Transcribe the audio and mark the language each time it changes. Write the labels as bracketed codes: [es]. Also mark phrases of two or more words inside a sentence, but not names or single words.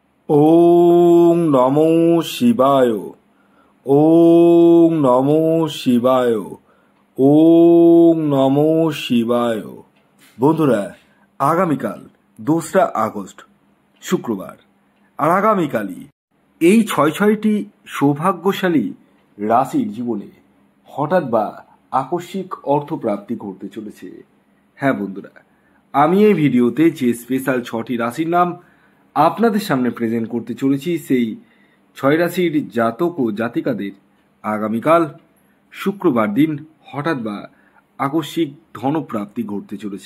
[sa] ওং নমো শিবায়। ওং নমো শিবায়। ওং নমো শিবায়। [bn] বন্ধুরা, আগামীকাল 2রা আগস্ট শুক্রবার, আর আগামীকালই এই ছয়টি সৌভাগ্যশালী রাশির জীবনে হঠাৎ বা আকস্মিক অর্থপ্রাপ্তি ঘটতে চলেছে। হ্যাঁ বন্ধুরা, আমি এই ভিডিওতে যে স্পেশাল 6টি রাশির নাম আপনাদের সামনে প্রেজেন্ট করতে চলেছি, সেই 6 রাশির জাতক ও জাতিকাদের আগামীকাল শুক্রবার দিন হঠাৎ বা আকস্মিক ধনপ্রাপ্তি ঘটতে চলেছে।